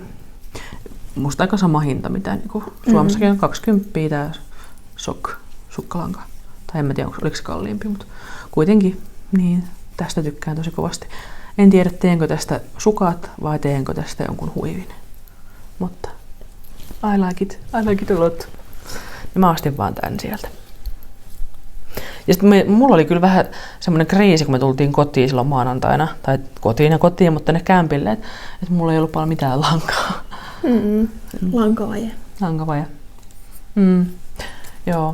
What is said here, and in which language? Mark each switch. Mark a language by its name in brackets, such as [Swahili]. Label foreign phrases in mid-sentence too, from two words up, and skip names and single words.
[Finnish] Musta aika sama hinta, mitä niin Suomessakin on 20 tää sukkalanka. Tai en mä tiedä, oliko se kalliimpi, mutta kuitenkin niin, tästä tykkään tosi kovasti. En tiedä, teenkö tästä sukat vai teenkö tästä jonkun huivin. [English] Mutta I like it a lot. [Finnish] Ja mä ostin vaan tän sieltä. Ja sitten mulla oli kyllä vähän semmoinen kriisi, kun me tultiin kotiin silloin maanantaina, tai kotiin, mutta tänne kämpille, että mulla ei ollut paljon mitään lankaa. Lankavaje. Lankavaje. Joo.